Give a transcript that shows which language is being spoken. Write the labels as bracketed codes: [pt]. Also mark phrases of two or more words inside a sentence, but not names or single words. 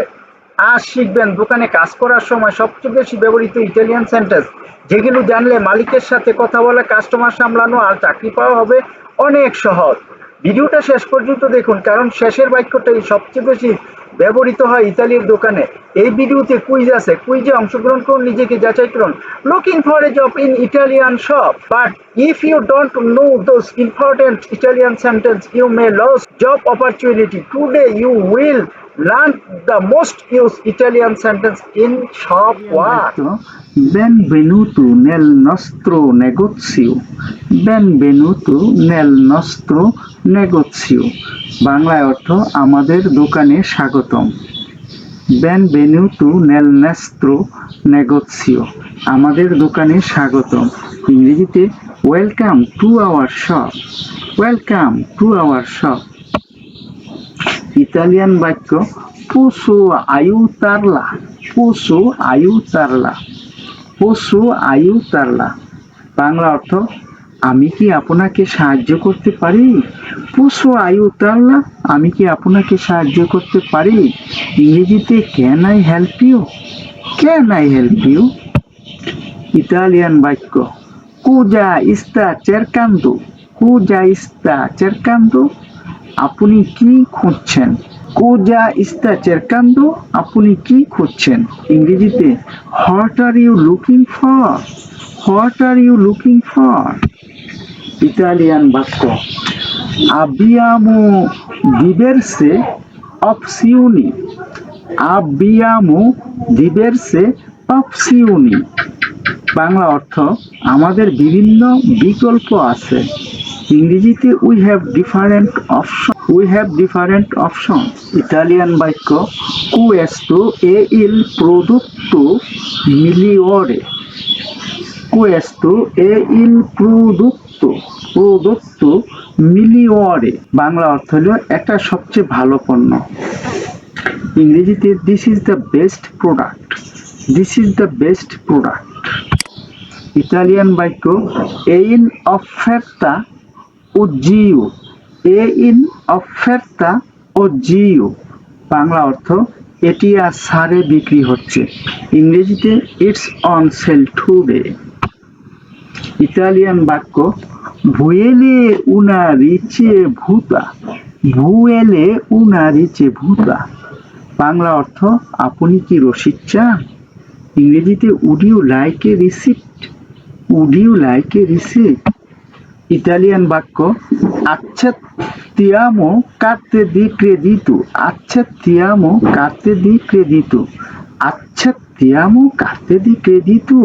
[bn] আজ শিখবেন দোকানে কাজ করার সময় সবচেয়ে বেশি ব্যবহৃত ইটালিয়ান সেন্টেন্স, যেগুলো জানলে মালিকের সাথে কথা বলা, কাস্টমার সামলানো আর চাকরি পাওয়া হবে অনেক সহজ। ভিডিওটা শেষ পর্যন্ত দেখুন, কারণ শেষের বাক্যটাই সবচেয়ে বেশি ব্যবহৃত হয় ইতালির দোকানে। এই ভিডিওতে কুইজ আছে, কুইজে অংশগ্রহণ করুন, নিজেকে যাচাই করুন। [en] Looking for a job in Italian shop, but if you don't know those important Italian sentence you may lose job opportunity. Today you will learn the most used Italian sentence in shop work. [it] Benvenuto nel nostro negozio. Benvenuto nel nostro negozio. [bn] বাংলায় অর্থ আমাদের দোকানে স্বাগতম। [it] Benvenuto nel nostro negozio. [bn] আমাদের দোকানে স্বাগতম। ইংরেজিতে [en] welcome to our shop. Welcome to our shop. [bn] ইতালিয়ান বাক্য [it] posso aiutarla. posso aiutarla. posso aiutarla. [bn] বাংলা অর্থ আমি কি আপনাকে সাহায্য করতে পারি? [it] posso aiutarla. [bn] আমি কি আপনাকে সাহায্য করতে পারি? [en] ইংরেজিতে can I help you? can I help you? [bn] ইতালিয়ান বাক্য [it] cosa sta cercando. cosa sta cercando. [bn] আপনি কি খুঁজছেন? [it] cosa sta cercando. [bn] আপনি কি খুঁজছেন? [en] ইংরেজিতে what are you looking for? what are you looking for? [bn] ইতালিয়ান বাক্য [it] abbiamo diverse opzioni. abbiamo diverse opzioni. [bn] বাংলা অর্থ আমাদের বিভিন্ন বিকল্প আছে। [en] ইংরেজিতে we have different option. We have different option. [bn] ইতালিয়ান বাক্য [it] questo è il prodotto migliore. questo è il prodotto migliore. [bn] বাংলা অর্থ হলো একটা সবচেয়ে ভালো পণ্য। ইংরেজিতে [en] this is the best product. This is the best product. [bn] ইতালিয়ান বাক্য [it] è in offerta oggi. è in offerta oggi. [bn] বাংলা অর্থ এটি আজ ছাড়ে বিক্রি হচ্ছে। [en] ইংরেজিতে It's on sale today. [bn] ইতালিয়ান বাক্য [it] vuole una ricevuta. vuole una ricevuta. [bn] বাংলা অর্থ আপনি কি রসিদ চান? [en] ইংরেজিতে would you like a receipt? would you like a receipt? [bn] ইতালিয়ান বাক্য [it] accettiamo carte di credito. accettiamo carte di credito. accettiamo carte di credito.